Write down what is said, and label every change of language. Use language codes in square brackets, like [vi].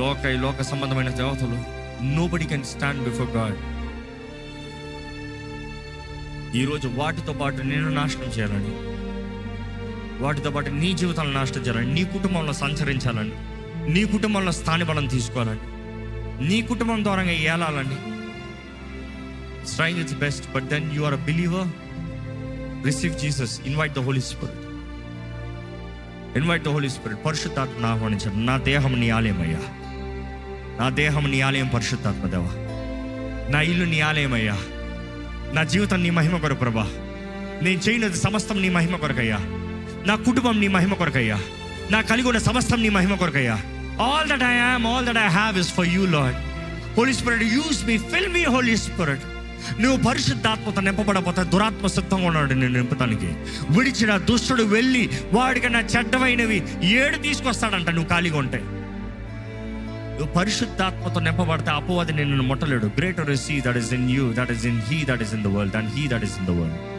[te] ఈ లోక సంబంధమైన దేవతలు, [en] Nobody can stand before God. [te] ఈరోజు వాటితో పాటు నేను నాశనం చేయాలని, వాటితో పాటు నీ జీవితాలను నాశనం చేయాలని, నీ కుటుంబంలో సంచరించాలని, నీ కుటుంబంలో స్థానిబలం తీసుకోవాలని, నీ కుటుంబం ద్వారా ఏలాలని. [en] Trying its best, but then you are a believer. Receive Jesus. Invite the Holy Spirit. Invite the Holy Spirit. [te] పరిశుద్ధాత్మను ఆహ్వానించండి. నా దేహం నీ ఆలయం అయ్యా, నా దేహం నీ ఆలయం పరిశుద్ధాత్మ దేవా. నా ఇల్లు నీ ఆలయం అయ్యా, నా జీవితం నీ మహిమ కొరకు ప్రభా. నేను చేయనది సమస్తం నీ మహిమ కొరకయ్యా. నా కుటుంబం నీ మహిమ కొరకయ్యా. నా కలిగి ఉన్న సమస్తం నీ మహిమ కొరకయ్యా. [en] All that I am, all that I have is for you, Lord. Holy Spirit, use me, fill me, Holy Spirit. [te] నువ్వు పరిశుద్ధాత్మతో నింపబడపోతే దురాత్మ సిద్ధంగా ఉన్నాడు నేను నింపుతానికి. విడిచిన దుష్టుడు వెళ్ళి వాడికన్నా చెడ్డమైనవి 7 తీసుకొస్తాడంట నువ్వు ఖాళీగా ఉంటే. నువ్వు పరిశుద్ధాత్మతో నింపబడితే అపవాది నిన్ను ముట్టలేడు. [en] greater is he that is in you that is in he that is in the world [te] and he that is in the world.